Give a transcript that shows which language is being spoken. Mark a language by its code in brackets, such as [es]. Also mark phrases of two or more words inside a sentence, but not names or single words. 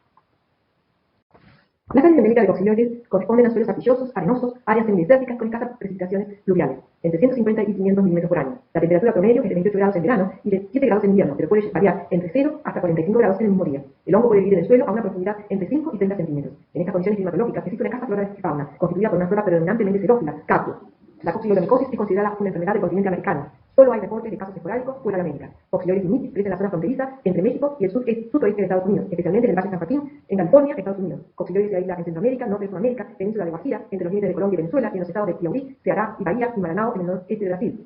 [es] Las áreas endémicas de coccidioides corresponden a suelos arcillosos, arenosos, áreas semidesérticas con escasas precipitaciones pluviales, entre 150 y 500 milímetros por año. La temperatura promedio es de 28 grados en verano y de 7 grados en invierno, pero puede variar entre 0 hasta 45 grados en el mismo día. El hongo puede vivir en el suelo a una profundidad entre 5 y 30 centímetros. En estas condiciones climatológicas existe una escasa flora y fauna, constituida por una flora predominantemente xerófila, capio. La coccidioidomicosis es considerada una enfermedad del continente americano. Solo hay reportes de casos esporádicos fuera de América. Coccidioides mimetis crece en la zona fronteriza entre México y el sudoeste de Estados Unidos, especialmente en el Valle de San Joaquín, en California, Estados Unidos. Coccidioides se aísla en Centroamérica, norte de Sudamérica, península de Guajira, entre los límites de Colombia y Venezuela, y en los estados de Piauí, Ceará y Bahía y Maranao en el noreste de Brasil.